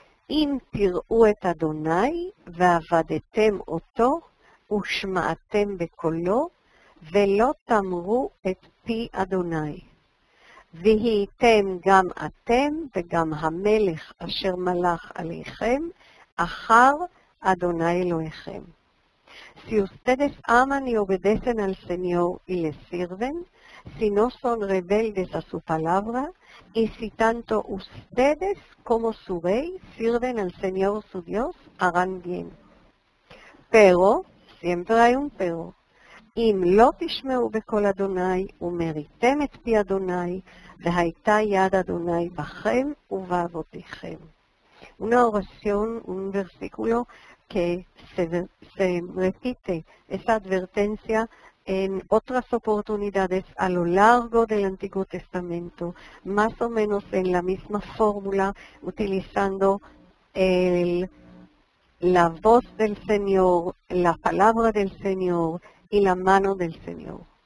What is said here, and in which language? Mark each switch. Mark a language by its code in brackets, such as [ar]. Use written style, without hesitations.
[he] אם תראו את אדוני ועבדתם אותו ושמעתם בקולו ולא תמרו את פי אדוני. והייתם גם אתם וגם המלך אשר מלך עליכם אחר Adonai Elohechem. [es] Si ustedes aman y obedecen al Señor y le sirven, si no son rebeldes a su palabra, y si tanto ustedes como su rey sirven al Señor su Dios, harán bien. Pero, siempre hay un pero, [he] אם לא תשמעו בקול אדוני ומריתם את פי אדוני, והייתה יד אדוני בכם ובאבותיכם. [es] Una oración, un versículo que se repite esa advertencia en otras oportunidades a lo largo del Antiguo Testamento, más o menos en la misma fórmula, utilizando la voz del Señor, la palabra del Señor y la mano del Señor.